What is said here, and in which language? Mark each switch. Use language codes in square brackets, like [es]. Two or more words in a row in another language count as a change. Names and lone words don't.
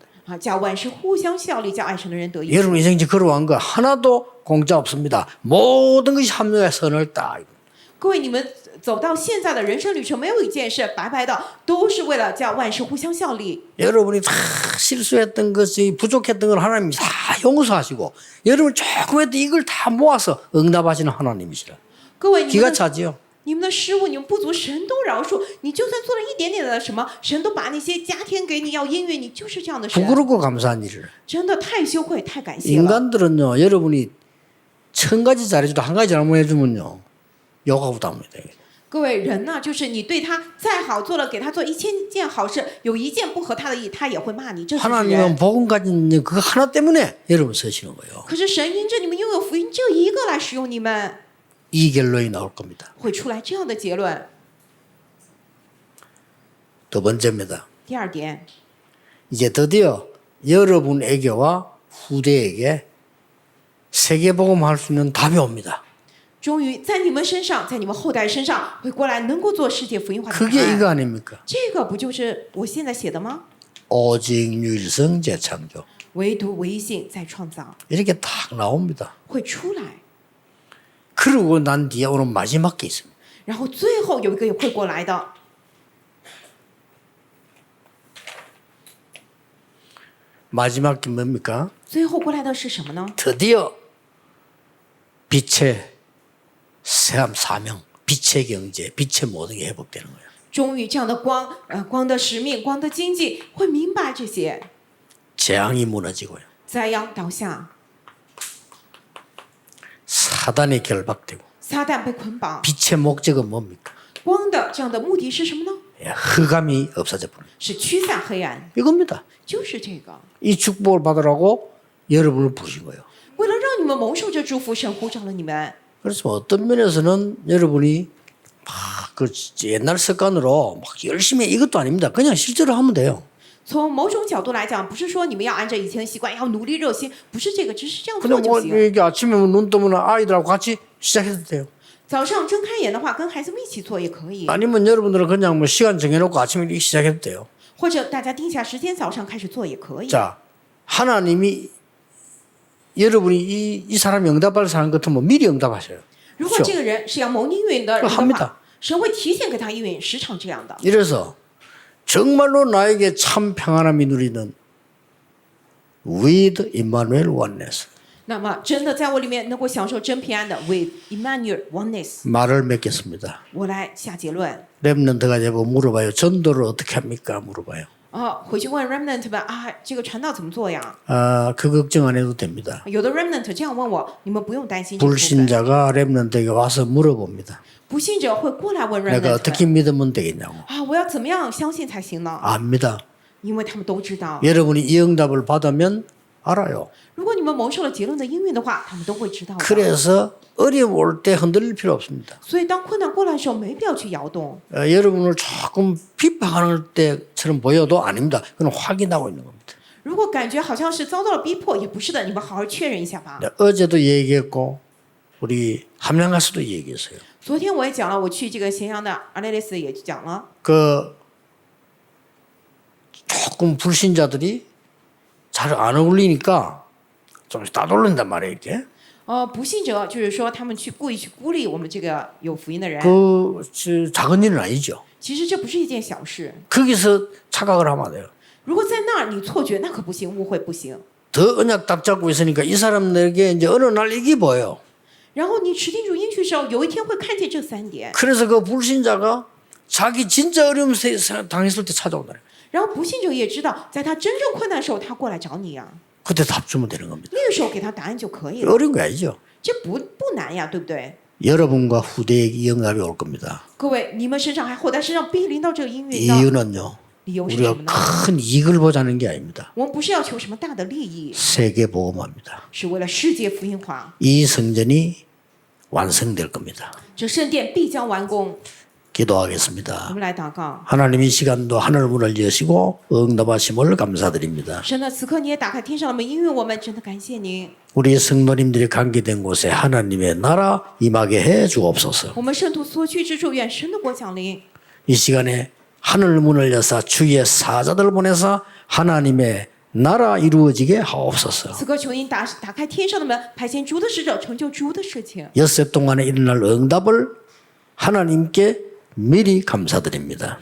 [zh] 啊，叫万事互相效力，叫爱神的人得益处。 [ko] 여러분 인생 지금 걸어간 거 하나도 공짜 없습니다. 모든 것이 합력하여 선을 따. [zh] 各位，你们走到现在的人生旅程，没有一件事白白的，都是为了叫万事互相效力。 [ko] 여러분이 다 실수했던 것이 부족했던 걸 하나님이 다 용서하시고 여러분 조금 했던 이걸 다 모아서 응답하시는 하나님이시라. [zh] 各位，你 [ko] 기가 [zh] 们的 [ko] 차지요. [zh] 你们的失误，你们不足，神都饶恕。你就算做了一点点的什么，神都把那些加添给你，要应允你，就是这样的神。 [ko] 부끄럽고 감사한 일을. [zh] 真的太羞愧，太感谢了。 [ko] 인간들은요, 여러분이 1000가지 잘해줘도 한 가지 잘못해주면요, 욕하고 답니다. [zh] 各位人呢，就是你对他再好，做了给他做1000件好事，有一件不合他的意，他也会骂你，这就是 [ko] 하나님은 [zh] 人。 [ko] 복음 가진 그 하나 때문에 여러분 서시는 거예요. [zh] 可是神因着你们拥有福音这一个来使用你们， [ko] 이 결론이 나올 겁니다. [zh] 会出来这样的结论。 [ko] 두 번째입니다. [zh] 第二点， [ko] 이제 드디어 여러분에게와 후대에게 세계복음 할 수 있는 답이 옵니다. [zh] 终于在你们身上，在你们后代身上会过来，能够做世界福音化的答 [ko] 그게 [zh] 案。 [ko] 이거 아닙니까? [zh] 这个不就是我现在写的吗？ [ko] 오직 유일성 재창조. [zh] 唯独唯一性在创造， [ko] 이렇게 딱 나옵니다. [zh] 会出来， [ko] 그러고 난 뒤에 오늘 마지막 게 있습니다. [zh] 然后最后有一个也会过来的。 [ko] 마지막 게 뭡니까? [zh] 最后过来的是什么呢？ [ko] 드디어 빛의 세함 사명, 빛의 경제, 빛의 모든 게 회복되는 거예요. [zh] 终于，这样的光，光的使命，光的经济，会明白这些。 [ko] 재앙이 무너지고요. [zh] 灾殃倒下， [ko] 사단이 결박되고 [zh] 撒旦被捆绑， [ko] 빛의 목적은 뭡니까? [zh] 光的这样的目的是什么呢？ [ko] 예, 흑암이 없어져 버립니다. [zh] 是驱散黑暗， [ko] 이겁니다. [zh] 就是这个。 [ko] 이 축복을 받으라고 여러분을 부르신 거예요. [zh] 为了让你们蒙受这祝福，神呼召了你们。 [ko] 그래서 어떤 면에서는 여러분이 막 그 옛날 습관으로 막 열심히 이것도 아닙니다. 그냥 실제로 하면 돼요. [zh] 从某种角度来讲，不是说你们要按照以前的习惯，要努力热心，不是这个，只是这样做 [ko] 그냥 [zh] 就 [ko] 뭐 [zh] 行。 [ko] 이게 아침에 눈 뜨면 아이들하고 같이 시작해도 돼요. [zh] 早上睁开眼的话，跟孩子们一起做也可以， [ko] 아니면 여러분들은 그냥 뭐 시간 정해놓고 아침에 일찍 시작해도 돼요. [zh] 或者大家定下时间，早上开始做也可以。 [ko] 자, 하나님이 여러분이 이 사람이 응답할 사람 같으면 미리 응답하셔요. [zh] 如果这个人是要蒙应允的人的 [ko] 합니다 [zh] 话，神会提前给他应允，时常这样的。 [ko] 이래서 정말로 나에게 참 평안함이 누리는 [en] with Emmanuel oneness [zh] 那么，真的在我里面能够享受真平安的 [en] with Emmanuel oneness， [ko] 말을 맺겠습니다. [zh] 我来下结论。 [ko] 랩런트가 제보 물어봐요. 전도를 어떻게 합니까? 물어봐요. [zh] 回去问 remnant 们啊，这个传道怎么做呀？ [ko] 아, 그 걱정 안 해도 됩니다. [zh] 有的 remnant 这样问我，你们不用担心这个部分。 [ko] 불신자가 랩런트에게 와서 물어봅니다. [zh] 不信者会过来问 [ko] 내가 remnant 어떻게 믿으면 되겠냐고. [zh] 啊，我要怎么样相信才行呢？ [ko] 압니다. [zh] 因为他们都知道， [ko] 여러분이 이 응답을 받으면 알아요. [zh] 如果你们蒙受了结论的应允的话，他们都会知道的。 [ko] 그래서 어려움 올 때 흔들릴 필요 없습니다. 所以当困难过来的时候，没必要去摇动。 여러분을 조금 비판할 때처럼 보여도 아닙니다. 그건 확인하고 있는 겁니다. [zh] 如果感觉好像是遭到了逼迫，也不是的，你们好好确认一下吧。 [ko] 어제도 얘기했고 우리 함양가서도 얘기했어요. [zh] 昨天我也讲了，我去这个咸阳的阿雷雷斯也讲了， [ko] 그 조금 불신자들이 잘 안 어울리니까 좀 따돌린단 말이에요. 이렇게. [zh] 不信者就是说他们故意去孤立我们这个有福音的人， [ko] 그 작은 일은 아니죠. [zh] 其实这不是一件小事。 [ko] 거기서 착각을 하면 안 돼요. [zh] 如果在那儿你错觉，那可不行，误会不行。 [ko] 더 언약 딱 잡고 있으니까 이 사람들에게 이제 어느 날 이게 보여요. [zh] 然后你持定主应许的时候，有一天会看见这三点。 [ko] 그래서 그 불신자가 자기 진짜 어려움 당했을 때 찾아온다. [zh] 然后不信者也知道，在他真正困难的时候，他过来找你呀、 [ko] 그때 답 주면 되는 겁니다. [zh] 那个时候给他答案就可以了。 [ko] 어려운 거 아니죠. [zh] 这不难呀，对不对？ [ko] 여러분과 후대에게 이 응답이 올 겁니다. [zh] 各位，你们身上还后代身上必临到这个应允的 [ko] 이유는요. [zh] 理由是什 [ko] 우리가 [zh] 么呢？ [ko] 큰 이익을 보자는 게 아닙니다. [zh] 我们不是要求什么大的利益， [ko] 세계 보험합니다. [zh] 是为了世界福音化。 [ko] 이 성전이 완성될 겁니다. [zh] 这圣殿必将完工。 我 [ko] 기도하겠습니다. [zh] 们来祷告。 [ko] 하나님 이 시간도 하늘 문을 여시고 응답하심을 감사드립니다. [zh] 神的此刻你也打开天上的门，应允我们，真的感谢您。 [ko] 우리 성도님들이 관계된 곳에 하나님의 나라 임하게 해 주옵소서. [zh] 我们圣徒所去之处，愿神的国降临。 [ko] 이 시간에 하늘 문을 여사 주의 사자들 보내서 하나님의 나라 이루어지게 하옵소서. [zh] 此刻求您打开天上的门，派遣主的使者，成就主的事情。 [ko] 엿새 동안에 일어날 응답을 하나님께 미리 감사드립니다.